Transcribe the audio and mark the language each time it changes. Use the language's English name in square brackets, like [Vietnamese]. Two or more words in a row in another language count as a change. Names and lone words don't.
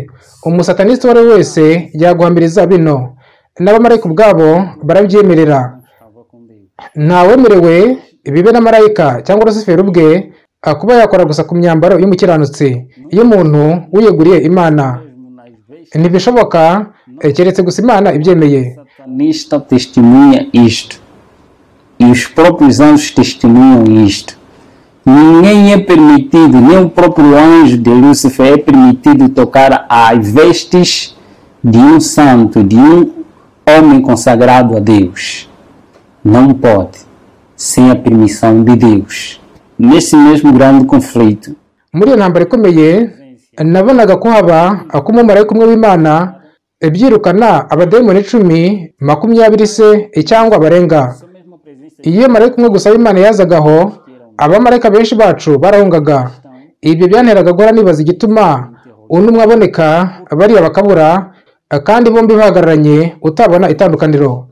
[Kinyarwanda] Umusataniste uwo ari we wese yaguhamiriza bino, n'abamarayika ubwabo barabyemerera. Ntawemerewe bibe na marayika cyangwa Lusiferi ubwe kuba yakora gusa ku myambaro y'umukiranutsi y'umuntu wiyeguriye Imana. Ntibishoboka keretse gusa Imana ibyemeye. [Portuguese] Satanista testemunha isto, e os próprios anjos testemunham isto. Ninguém é permitido, nem o próprio anjo de Lúcifer é permitido tocar as vestes de um santo, de um homem consagrado a Deus. Não pode, sem a permissão de Deus. Nesse mesmo grande conflito, [Kinyarwanda] muri iyo ntambara ikomeye nabonaga ko haba umumarayika umwe w'Imana byirukana abadayimoni 10, 20 se cyangwa barenga. Iyo marayika umwe gusa w'Imana yazagaho, abamarayika benshi bacu barahungaga. Ibyo byanteraga guhora nibaza igituma umwe aboneka bariya bakabura, kandi bombi bahagararanye utabona itandukaniro.